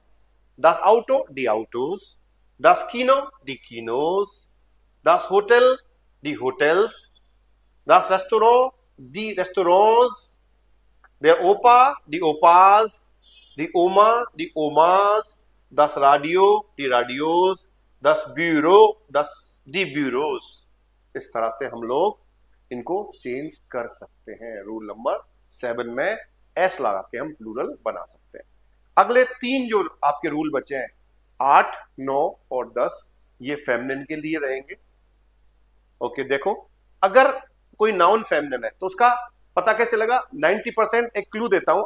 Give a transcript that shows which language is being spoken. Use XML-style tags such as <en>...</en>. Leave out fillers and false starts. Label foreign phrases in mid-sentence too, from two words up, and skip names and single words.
<de>das Auto die Autos, das Kino die Kinos, das Hotel die Hotels, das Restaurant die Restaurants, der Opa die Opas, die Oma die Omas, das Radio, die Radios, das Büro, das die Büros।</de> <hi>इस तरह से हम लोग इनको चेंज कर सकते हैं।</hi> <en>rule number</en> <hi>7 में S लगा के हम प्लूरल बना सकते हैं। अगले 3 जो आपके रूल बचे हैं, 8, 9 और 10, ये फेमिनिन के लिए रहेंगे। ओके, देखो, अगर कोई नाउन फेमिनिन है तो उसका पता कैसे लगा, 90% एक क्लू देता हूं।</hi>